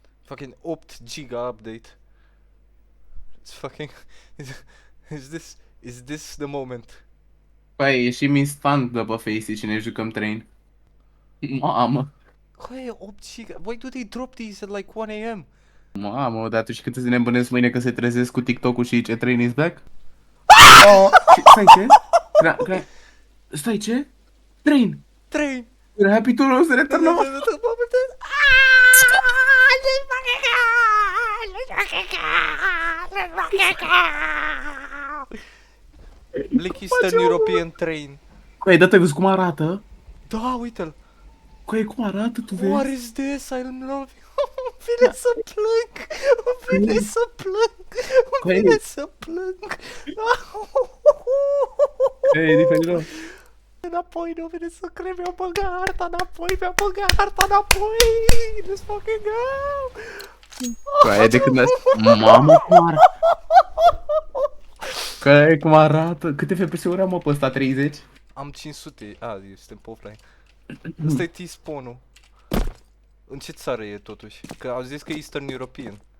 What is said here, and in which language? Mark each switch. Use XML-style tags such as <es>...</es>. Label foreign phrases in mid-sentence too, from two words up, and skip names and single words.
<en>Fucking 8 giga update. It's fucking... Is this the moment?</en> <ro>Păi, e și instant după Facey și ne jucăm train. Mamă, Coaie, 8 giga.</ro> <en>Why do they drop these at like 1 a.m.?</en> <ro>mamă, dar tu și cât să ne îmbănesc mâine că se trezesc cu TikTok-ul și zice</ro> <en>train is back?</en> <ro>Oh, stai ce? Stai ce? Train! Train!</ro> <en>We're happy to lose the return of... Black Eastern European Train.</en> <ro>Coaie, dă-te văzut cum arată? Da, uite-l. Coaie, cum arată, tu</ro> <en>What</en> <ro>vezi?</ro> <en>is this? I'm loving...</en> <ro>Vine să plâng! Vine să plâng! Vine să plâng! E diferit. Înapoi, nu vine să cred, mi-a băgat harta înapoi, mi-a băgat harta înapoi!</ro> <en>Let's fucking go!</en> <ro>Coaie, de când... Mamă, cum arată? Coaie, cum arată? Câte FPS-uri am, mă, pe ăsta? 30? Am 500, suntem pe offline. Ăsta e T-spawn-ul. În ce țară e totuși? Că au zis că e</ro> <en>Eastern European.</en>